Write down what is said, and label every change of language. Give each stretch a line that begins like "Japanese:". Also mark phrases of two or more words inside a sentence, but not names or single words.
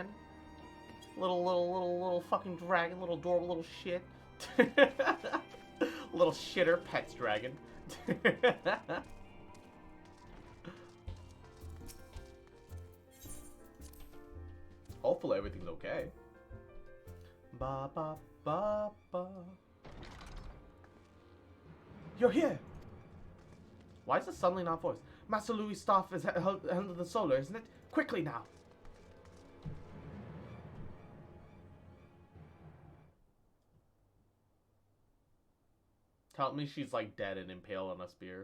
English: Little fucking dragon, little adorable little shit. Little shitter pets dragon. Hopefully everything's okay. Ba ba ba ba. You're here. Why is this suddenly not voiced? Master Louis' staff is held under the solar, isn't it? Quickly now. Tell me she's like dead and impaled on a spear.